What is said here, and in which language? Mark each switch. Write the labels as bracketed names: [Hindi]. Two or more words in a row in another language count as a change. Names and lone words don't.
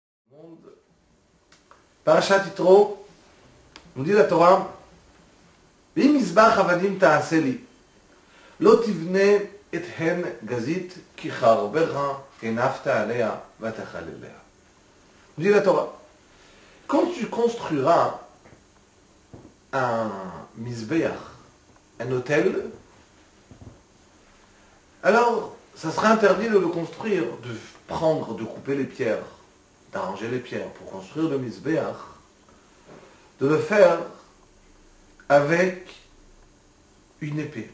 [Hebrew] monde. פרשת יתרו, [French] nous dit la Torah, [Hebrew] אם מזבח עבדים תעשה לי, לא תבנה את הן גזית כי חרבך הנפת עליה ותחל עליה. [French] Nous dit la Torah, quand tu construiras un mizbeach, un autel, alors ça sera interdit de le construire, de prendre, de couper les pierres, d'arranger les pierres pour construire le mizbeach, de le faire avec une épée.